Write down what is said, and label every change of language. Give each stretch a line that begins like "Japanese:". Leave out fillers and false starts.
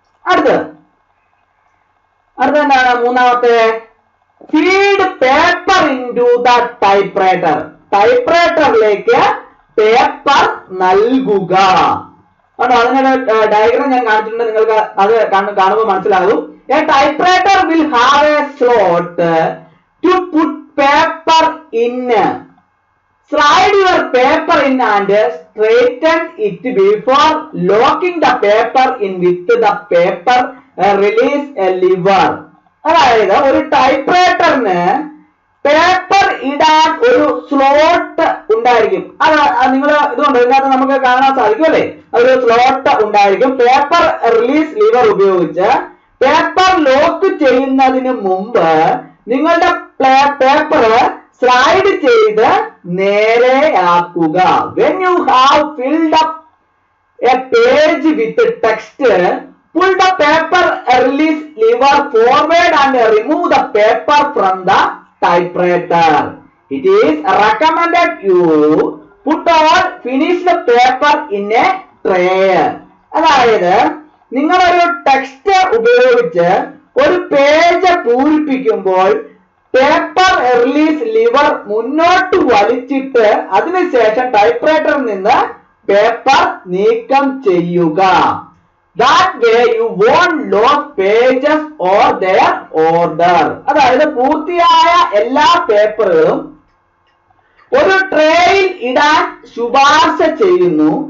Malayalam: അടുത്തത് എന്താണ്? മൂന്നാമത്തെ,
English: Feed paper into the typewriter.
Malayalam: ടൈപ്പ്റൈറ്ററിലേക്ക് paper നൽകുക. അതിനൊരു ഡയഗ്രാം ഞാൻ കാണിച്ചിട്ടുണ്ട്, നിങ്ങൾക്ക് അത് കാണുമ്പോൾ മനസ്സിലാകും.
English: A typewriter will have a slot to put paper in. Slide your paper in and straighten it before locking the paper in with the paper release lever.
Malayalam: അതായത് ഒരു ടൈപ്പ്റൈറ്ററിന് പേപ്പർ ഇടാൻ ഒരു സ്ലോട്ട് ഉണ്ടായിരിക്കും. അത് നിങ്ങൾ ഇതുകൊണ്ട് ഇതിനകത്ത് നമുക്ക് കാണാൻ സാധിക്കും അല്ലേ? ഒരു സ്ലോട്ട് ഉണ്ടായിരിക്കും. പേപ്പർ റിലീസ് ലിവർ ഉപയോഗിച്ച് പേപ്പർ ലോക്ക് ചെയ്യുന്നതിന് മുമ്പ് നിങ്ങളുടെ പേപ്പർ സ്ലൈഡ് ചെയ്ത് നേരെയാക്കുക.
English: When you have filled up a page with text, pull the paper release lever forward and remove the paper from the typewriter. It is recommended you put all finished paper in a tray.
Malayalam: അതായത് നിങ്ങളൊരു text ഉപയോഗിച്ച് ഒരു page പൂരിപ്പിക്കുമ്പോൾ paper release liver മുന്നോട്ട് വലിച്ചിട്ട് അതിനുശേഷം ടൈപ്പ്റൈറ്ററിൽ നിന്ന് paper നീക്കം ചെയ്യുക.
English: That way you won't lose pages or their order.
Malayalam: അതായത് പൂർത്തിയായ എല്ലാ പേപ്പറുകളും ഒരു ട്രേയിൽ ഇടാൻ ശുപാർശ ചെയ്യുന്നു.